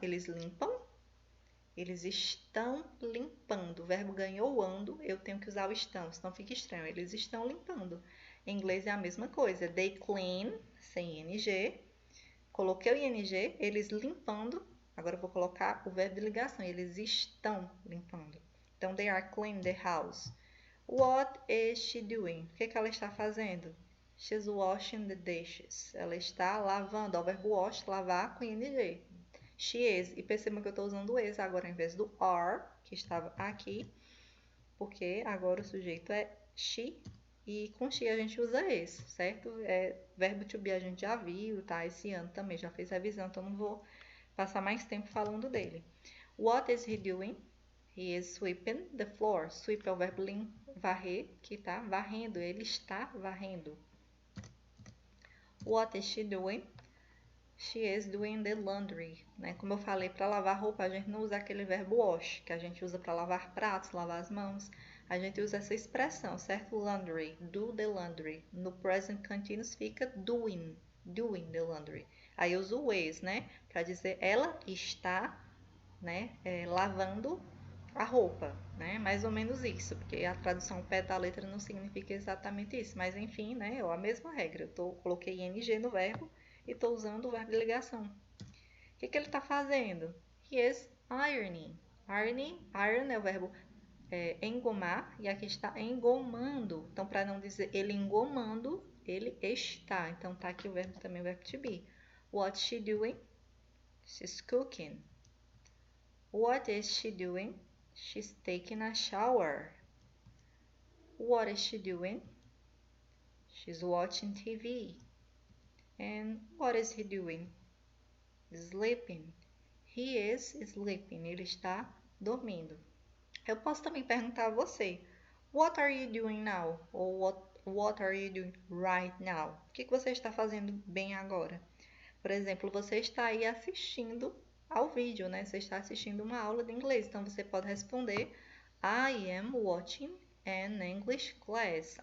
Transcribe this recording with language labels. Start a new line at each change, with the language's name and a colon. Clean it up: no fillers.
Portuguese: Eles limpam, eles estão limpando. O verbo ganhou o ando, eu tenho que usar o estão, senão fica estranho. Eles estão limpando. Em inglês é a mesma coisa.
English: They clean,
Portuguese: sem ing. Coloquei o ing, eles limpando. Agora eu vou colocar o verbo de ligação. Eles estão limpando.
English: Então, they are cleaning the house. What is she doing?
Portuguese: O que ela está fazendo?
English: She's washing the dishes.
Portuguese: Ela está lavando. O verbo wash, lavar, com ing. She is. E percebam que eu estou usando o is agora em vez do are, que estava aqui. Porque agora o sujeito é she. E com she a gente usa is, certo? Verbo to be a gente já viu, tá? Esse ano também já fez revisão, então não vou passar mais tempo falando dele.
English: What is he doing? He is sweeping the floor.
Portuguese: Sweep é o verbo varrer, que tá varrendo. Ele está varrendo.
English: What is she doing? She is doing the laundry.
Portuguese: Né? Como eu falei, para lavar roupa, a gente não usa aquele verbo wash, que a gente usa para lavar pratos, lavar as mãos. A gente usa essa expressão, certo?
English: Laundry, do the laundry.
Portuguese: No present continuous fica doing the laundry. Aí eu uso o is, né? Para dizer ela está, né, lavando a roupa, né? Mais ou menos isso, porque a tradução ao pé da letra não significa exatamente isso, mas enfim, né, é a mesma regra. Coloquei ing no verbo e estou usando o verbo de ligação. O que ele está fazendo?
English: He is ironing.
Portuguese: Iron é o verbo engomar e aqui está engomando. Então, para não dizer ele engomando, ele está. Então, tá aqui o verbo também, o verbo to be.
English: What's she doing? She's cooking. What is she doing? She's taking a shower. What is she doing? She's watching TV. And what is he doing? Sleeping. He is sleeping.
Portuguese: Ele está dormindo. Eu posso também perguntar a você:
English: What are you doing now? Ou what are you doing right now?
Portuguese: O que você está fazendo bem agora? Por exemplo, você está aí assistindo ao vídeo, né? Você está assistindo uma aula de inglês. Então, você pode responder
English: I am watching an English class.